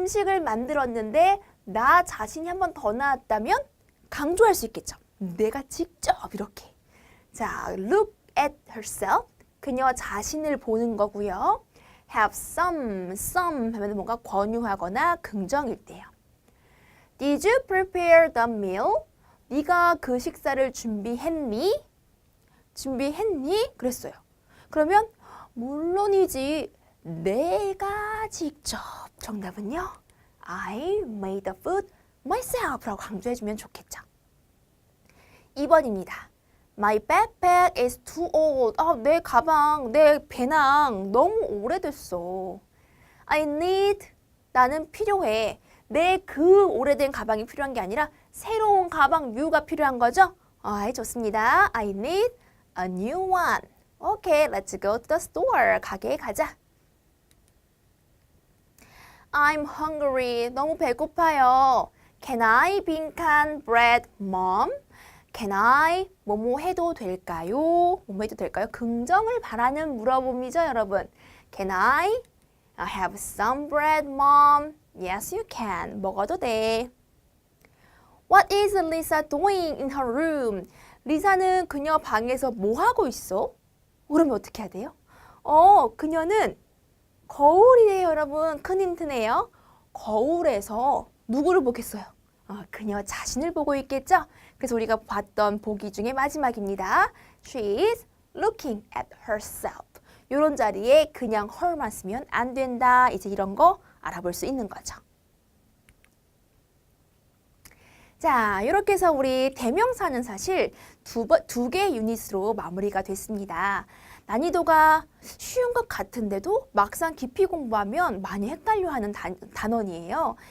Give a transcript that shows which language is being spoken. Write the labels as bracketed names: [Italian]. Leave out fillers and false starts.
[Korean] 음식을 만들었는데 나 자신이 한 번 더 나왔다면 강조할 수 있겠죠. 내가 직접 이렇게. 자, [English] look at herself. [Korean] 그녀 자신을 보는 거고요. [English] have some [Korean] 하면 뭔가 권유하거나 긍정일 때요. [English] Did you prepare the meal? [Korean] 네가 그 식사를 준비했니? 준비했니? 그랬어요. 그러면 물론이지 내가 직접. 정답은요. [English] I made the food myself [Korean] 라고 강조해주면 좋겠죠. 2번입니다. [English] My backpack is too old. [Korean] 내 가방, 내 배낭 너무 오래됐어. [English] I need, [Korean] 나는 필요해. 내 그 오래된 가방이 필요한 게 아니라 새로운 가방 U가 필요한 거죠? 좋습니다. [English] I need a new one. Okay, let's go to the store. [Korean] 가게에 가자. [English] I'm hungry. [Korean] 너무 배고파요. [English] Can I [Korean] 빈칸 [English] bread, mom? Can I [Korean] 뭐뭐 해도 될까요? 뭐뭐 해도 될까요? 긍정을 바라는 물어봄이죠, 여러분. [English] Can I have some bread, mom? Yes, you can. [Korean] 먹어도 돼. [English] What is Lisa doing in her room? [Korean] 리사는 그녀 방에서 뭐 하고 있어? 그러면 어떻게 해야 돼요? 그녀는 거울이에요, 여러분. 큰 힌트네요. 거울에서 누구를 보겠어요? 그녀 자신을 보고 있겠죠? 그래서 우리가 봤던 보기 중에 마지막입니다. [English] She is looking at herself. [Korean] 이런 자리에 그냥 her만 쓰면 안 된다. 이제 이런 거 알아볼 수 있는 거죠. 자, 이렇게 해서 우리 대명사는 사실 두 개 유닛으로 마무리가 됐습니다. 난이도가 쉬운 것 같은데도 막상 깊이 공부하면 많이 헷갈려하는 단원이에요.